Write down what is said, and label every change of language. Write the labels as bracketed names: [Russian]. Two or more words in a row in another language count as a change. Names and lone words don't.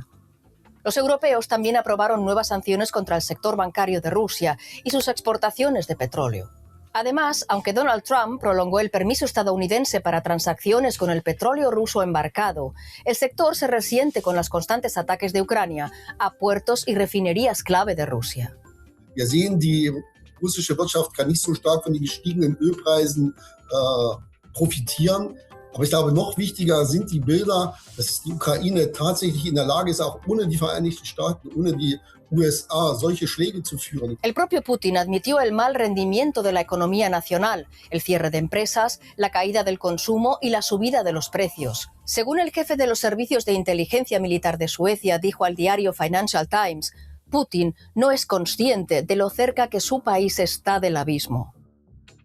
[Spanish] Los europeos también aprobaron nuevas sanciones contra el sector bancario de Rusia y sus exportaciones de petróleo. Además, aunque Donald Trump prolongó el permiso estadounidense para transacciones con el petróleo ruso embarcado, el sector se resiente con los constantes ataques de Ucrania a puertos y refinerías clave de Rusia. [German] Wir sehen, die russische Wirtschaft kann nicht so stark von den gestiegenen Ölpreisen profitieren. Aber ich glaube, noch wichtiger sind die Bilder, dass die Ukraine tatsächlich in der Lage ist, auch ohne die Vereinigten Staaten, ohne die USA, solche Schläge zu führen. [Spanish] El propio Putin admitió el mal rendimiento de la economía nacional, el cierre de empresas, la caída del consumo y la subida de los precios. Según el jefe de los servicios de inteligencia militar de Suecia dijo al diario Financial Times, Putin no es consciente de lo cerca que su país está del abismo.